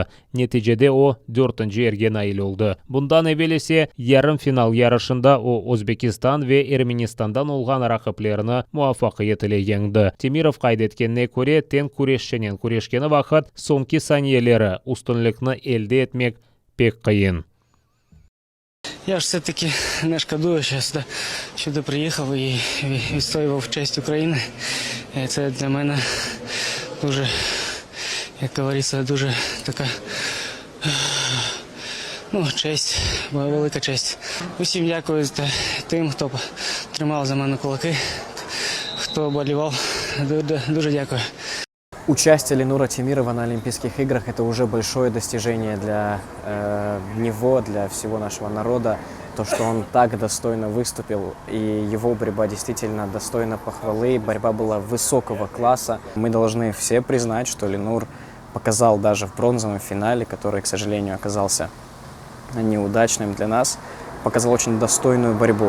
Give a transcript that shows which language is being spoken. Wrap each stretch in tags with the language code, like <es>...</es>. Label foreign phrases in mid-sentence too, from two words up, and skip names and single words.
<crh>Neticede o 4. erge nail oldu. Bundan evvel ise yarım final yarışında o Özbekistan ve Ermenistan'dan olgan rakiplerini muvaffaqiyetli yengdi. Temirov qaydetkenine göre ten kureşçinin kureşkeni vaqt sonki saniyeleri ustunlikni elde etmek pek қиын.</crh> <uk>Я ж все-таки не шкодую, що я сюди приїхав і відстоював честь України. І це для мене дуже, як говориться, дуже така честь, велика честь. Усім дякую тим, хто тримав за мене кулаки, хто болівав. Дуже дякую.</uk> <ru>Участие Ленура Темирова на Олимпийских играх – это уже большое достижение для него, для всего нашего народа. То, что он так достойно выступил, и его борьба действительно достойна похвалы. Борьба была высокого класса. Мы должны все признать, что Ленур показал даже в бронзовом финале, который, к сожалению, оказался неудачным для нас, показал очень достойную борьбу.</ru>